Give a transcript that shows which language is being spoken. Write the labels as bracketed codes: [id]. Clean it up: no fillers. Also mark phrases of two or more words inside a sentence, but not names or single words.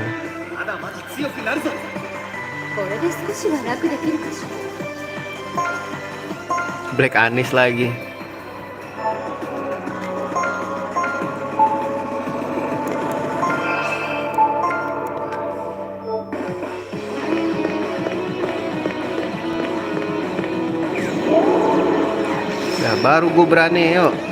[ja] まだまだ強くなるぞ。これで少しは楽できるかしら。 [id] Black Anis lagi. Ya baru gue berani, yuk.